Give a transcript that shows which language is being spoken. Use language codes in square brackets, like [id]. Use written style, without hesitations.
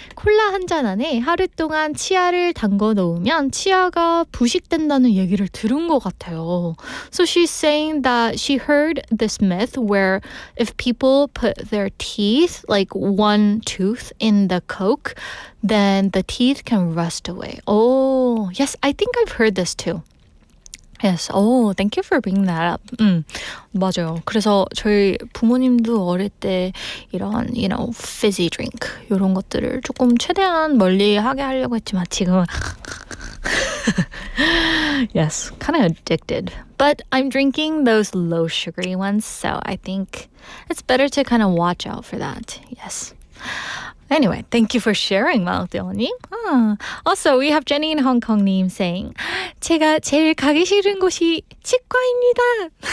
[ko] 콜라 한 잔 안에 하루 동안 치아를 담궈 놓으면 치아가 부식된다는 얘기를 들은 것 같아요. [en] So she's saying that she heard this myth where if people put their teeth, like one tooth in the Coke, then the teeth can rust away. Oh, yes, I think I've heard this too. Yes. Oh, thank you for bringing that up. [ko] 맞아요. 그래서 저희 부모님도 어릴 때 이런, fizzy drink 이런 것들을 조금 최대한 멀리하게 하려고 했지만 지금은 [en] yes, kind of addicted. But I'm drinking those low sugary ones, so I think it's better to kind of watch out for that. Yes. Anyway, thank you for sharing, 마끼아또님. Also, we have Jenny in Hong Kong-님 saying, [ko] 제가 제일 가기 싫은 곳이 치과입니다.